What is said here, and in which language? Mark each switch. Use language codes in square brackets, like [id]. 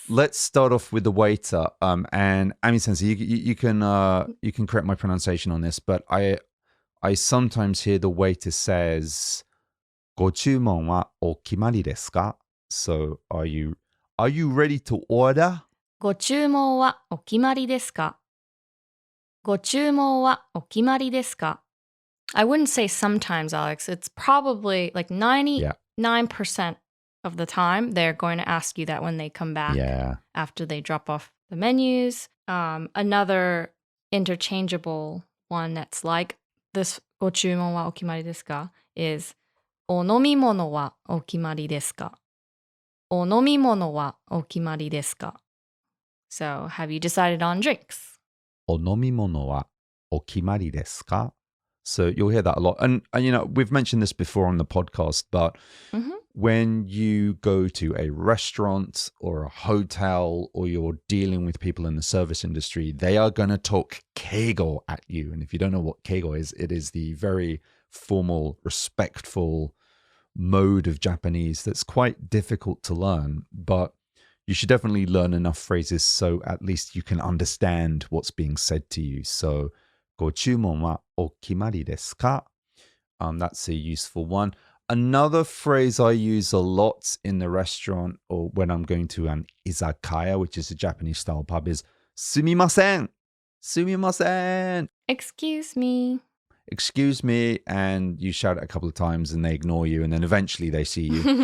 [en] let's start off with the waiter. And Ami Sensei, you can correct my pronunciation on this, but I sometimes hear the waiter says, ご注文はお決まりですか? So are you ready to order? [ja] ご注文はお決まりですか?ご注文はお決まりですか? [en] I wouldn't say sometimes, Alex. It's probably like 99% of the time they're going to ask you that when they come back after they drop off the menus. Another interchangeable one that's like this ご注文はお決まりですか is お飲み物はお決まりですか? [ja] お飲み物はお決まりですか? [en] So, have you decided on drinks? [ja] お飲み物はお決まりですか? [en] So you'll hear that a lot. And you know, we've mentioned this before on the podcast, but when you go to a restaurant or a hotel or you're dealing with people in the service industry, they are going to talk keigo at you. And if you don't know what keigo is, it is the very formal, respectful mode of Japanese that's quite difficult to learn, but you should definitely learn enough phrases so at least you can understand what's being said to you. [ja] So, ご注文はお決まりですか? [en] That's a useful one. Another phrase I use a lot in the restaurant or when I'm going to an izakaya, which is a Japanese style pub, is すみません. すみません. Excuse me. excuse me, and you shout it a couple of times and they ignore you, and then eventually they see you.